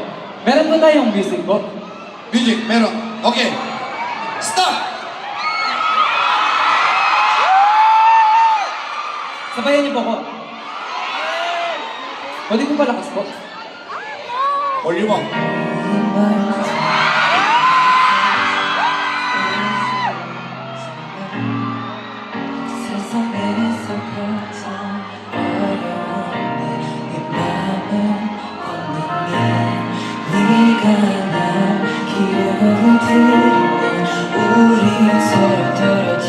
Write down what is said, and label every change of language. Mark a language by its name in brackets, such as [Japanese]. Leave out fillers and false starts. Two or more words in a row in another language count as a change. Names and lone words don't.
[Filipino] Meron po tayong music po. [English] Music, meron. Okay. Stop! [Filipino] Sabayan niyo po ko. Pwede ko palakas po. [English] Volume up. [Korean] 세상에서 가장 어려운 내 맘을 걷는 네가 날 기억을 들이면 우리 서로